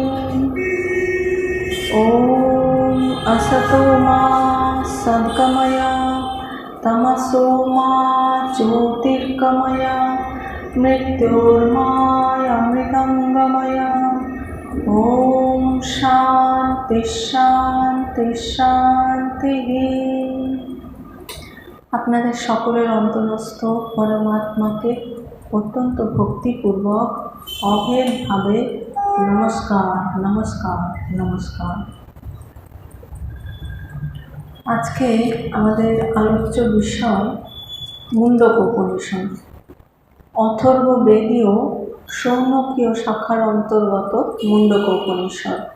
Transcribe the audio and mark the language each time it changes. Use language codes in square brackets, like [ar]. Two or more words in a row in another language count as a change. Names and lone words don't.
[sa] ॐ असतो मा सद्गमय तमसो मा ज्योतिर्गमय मृत्योर्मामृतंगमय। ॐ शान्ति शान्ति শান্তিः। [bn] আপনাদের সকলের অন্তরস্থ পরমাত্মাকে অত্যন্ত ভক্তিপূর্বক অভেদভাবে নমস্কার নমস্কার নমস্কার। আজকে আমাদের আলোচ্য বিষয় মুন্ডক উপনিষদ, অথর্ববেদীয় শৌনকীয় শাখার অন্তর্গত মুন্ডক উপনিষদ।